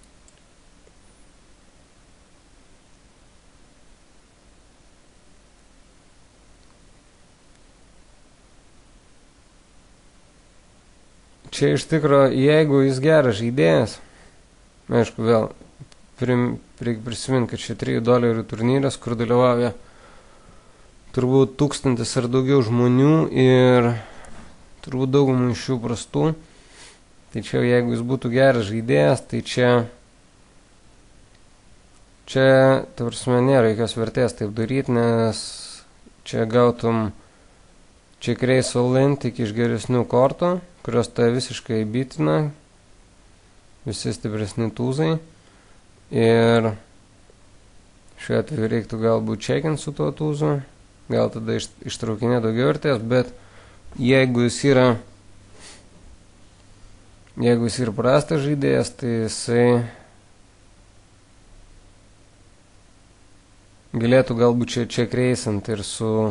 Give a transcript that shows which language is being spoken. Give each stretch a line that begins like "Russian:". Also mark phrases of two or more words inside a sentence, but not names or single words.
Lithuanian: Čia iš tikro, jeigu jis geras žaidėjas, aišku, vėl reikia prisiminti, kad čia $3 turnyras, kur dalyvauja turbūt 1000 ar daugiau žmonių ir turbūt daugumų iš jų prastų. Tai čia, jeigu jis būtų geras žaidėjas, tai čia, ta prasme, nėra jokios vertės taip daryti, nes čia gautum
English: check raise all in
Lithuanian: tik iš geresnių kortų, kurios tai visiškai bitina, visi stipresni tūzai. Ir šiuo atveju reiktų galbūt check-in su tuo tūzu, gal tada ištraukinė daugiau vertės, bet jeigu jis yra prastas žaidėjas, tai jisai galėtų galbūt čia check raisant ir su